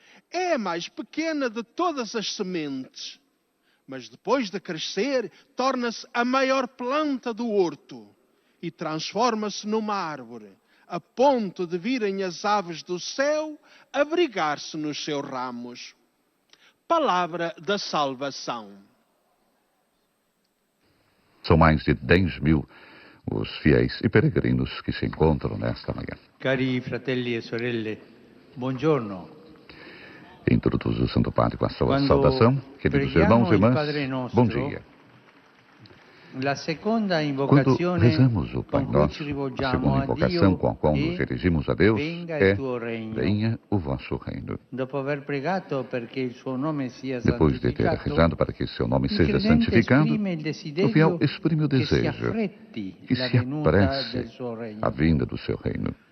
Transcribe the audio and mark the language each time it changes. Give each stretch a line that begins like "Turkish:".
Portuguese: É a mais pequena de todas as sementes, mas depois de crescer, torna-se a maior planta do horto e transforma-se numa árvore, a ponto de virem as aves do céu abrigar-se nos seus ramos. Palavra da salvação. São mais de 10.000 os fiéis e peregrinos que se encontram nesta manhã.
Italian: Cari fratelli e sorelle, buongiorno.
Portuguese: Introduz o Santo Padre com a sua saudação. Queridos irmãos e irmãs, bom dia. Quando rezamos o Pai Nosso, a segunda invocação com a qual nos dirigimos a Deus é: venha o vosso reino. Depois de ter rezado para que seu nome seja santificado, o fiel exprime o desejo que se apresse a vinda do seu reino.